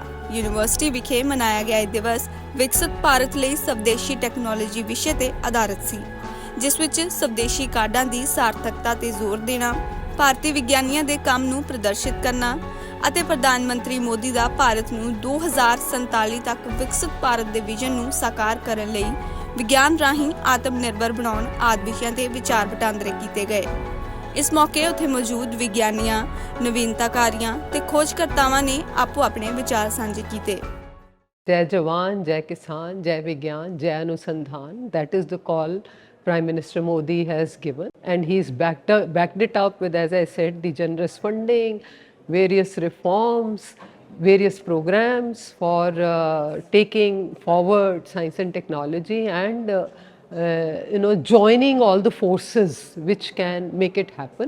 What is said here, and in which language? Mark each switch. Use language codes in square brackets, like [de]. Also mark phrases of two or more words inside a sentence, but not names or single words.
[pa] ਯੂਨੀਵਰਸਿਟੀ ਵਿਖੇ ਮਨਾਇਆ ਗਿਆ ਇਹ ਦਿਵਸ ਵਿਕਸਿਤ ਭਾਰਤ ਲਈ ਸਵਦੇਸ਼ੀ ਟੈਕਨੋਲੋਜੀ ਵਿਸ਼ੇ ਤੇ ਆਧਾਰਿਤ ਸੀ, ਜਿਸ ਵਿੱਚ ਸਵਦੇਸ਼ੀ ਕਾਢਾਂ ਦੀ ਸਾਰਥਕਤਾ ਤੇ ਜ਼ੋਰ ਦੇਣਾ, ਭਾਰਤੀ ਵਿਗਿਆਨੀਆਂ ਦੇ ਕੰਮ ਨੂੰ ਪ੍ਰਦਰਸ਼ਿਤ ਕਰਨਾ ਅਤੇ ਪ੍ਰਧਾਨ ਮੰਤਰੀ ਮੋਦੀ ਦਾ ਭਾਰਤ ਨੂੰ 2047 ਤੱਕ ਵਿਕਸਿਤ ਭਾਰਤ ਦੇ ਵਿਜ਼ਨ ਨੂੰ ਸਾਕਾਰ ਕਰਨ ਲਈ ਵਿਗਿਆਨ ਰਾਹੀਂ ਆਤਮ ਨਿਰਭਰ ਬਣਾਉਣ ਆਦਿ ਵਿਸ਼ਿਆਂ ਤੇ ਵਿਚਾਰ ਵਟਾਂਦਰੇ ਕੀਤੇ ਗਏ। ਇਸ ਮੌਕੇ ਉੱਥੇ ਮੌਜੂਦ ਵਿਗਿਆਨੀਆਂ, ਨਵੀਨਤਾਕਾਰੀਆਂ ਤੇ ਖੋਜਕਰਤਾਵਾਂ ਨੇ ਆਪੋ ਆਪਣੇ ਵਿਚਾਰ ਸਾਂਝੇ ਕੀਤੇ। [hi] जय जवान, जय किसान, जय विज्ञान, जय अनुसंधान. [en] That is the call Prime Minister Modi has given, and he's backed it up with, as I said, the generous funding, various reforms, various programs for taking forward science and technology, and joining all the forces which can make it happen.